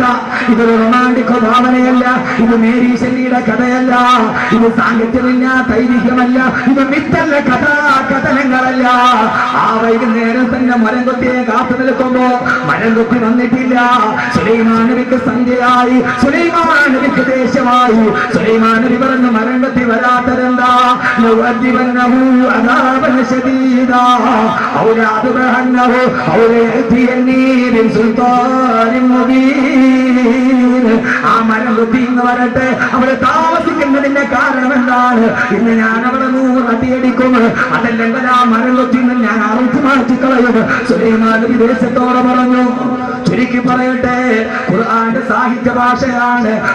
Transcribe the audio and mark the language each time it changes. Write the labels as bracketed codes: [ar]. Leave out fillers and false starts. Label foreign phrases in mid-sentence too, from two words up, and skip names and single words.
[ml] ഇതൊരു റൊമാന്റിക് ഭാവനയല്ല, ഇത് മേരി ഷെല്ലിയുടെ കഥയല്ല, ഇത് സാഹിത്യമില്ല, തൈരികമല്ല, ഇത് മിത്തല്ല, കഥനങ്ങളല്ല. ആ വൈകുന്നേരം തന്നെ മരം കൊത്തിയെ കാത്തു നിൽക്കുമ്പോ മരം കൊത്തി വന്നിട്ടില്ല. സുലൈമാൻ നബിക്ക് സന്ധ്യയായി, സുലൈമാൻ നബിക്ക് ദേഷ്യമായി. സുലൈമാൻ നബി പറഞ്ഞു, മരം കൊത്തി വരാത്തതെന്താ? [ar] لأعذبنه عذابا شديدا أو لأذبحنه أو ليأتيني بسلطان مبين. [ml] ആ മരം കൊത്തി ഇന്ന് വരട്ടെ, അവളെ താമസിക്കുന്നതിന്റെ കാരണം എന്താണ്? ഇന്ന് ഞാൻ അവളെ 100 അടിയടിക്കും, അതല്ലെങ്കിൽ ആ മരം കൊത്തി ഞാൻ അറുത്ത് മാറ്റിക്കളയും. സുലൈമാൻ നബി ദേശത്തോടെ പറഞ്ഞു. ചുരുക്കി പറയട്ടെ, ഖുർആന്റെ സാഹിത്യ ഭാഷയാണ്.